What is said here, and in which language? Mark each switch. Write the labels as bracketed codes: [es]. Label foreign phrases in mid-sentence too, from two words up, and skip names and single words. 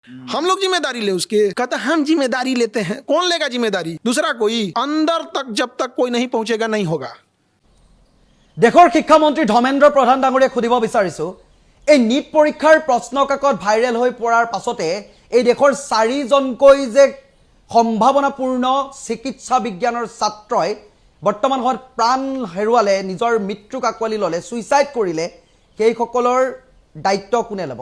[hi] हम लोग जिम्मेदारी ले उसके, कहता हम जिम्मेदारी लेते हैं। कौन लेगा जिम्मेदारी? दूसरा कोई। अंदर तक जब तक कोई नहीं पहुंचेगा नहीं होगा। [as] দেশৰ শিক্ষামন্ত্ৰী ধৰ্মেন্দ্ৰ প্ৰধান ডাঙৰীয়াক সুধিব বিচাৰিছো, এই নীট পৰীক্ষাৰ প্ৰশ্ন কাকত ভাইৰেল হৈ পৰাৰ পাছতে এই দেশৰ 4জনকৈ যে সম্ভাৱনাপূৰ্ণ চিকিৎসা বিজ্ঞানৰ ছাত্ৰই বৰ্তমান সময়ত প্ৰাণ হেৰুৱালে, নিজৰ মৃত্যুক আঁকোৱালি ল'লে, সুইচাইড কৰিলে, সেইসকলৰ দায়িত্ব কোনে ল'ব?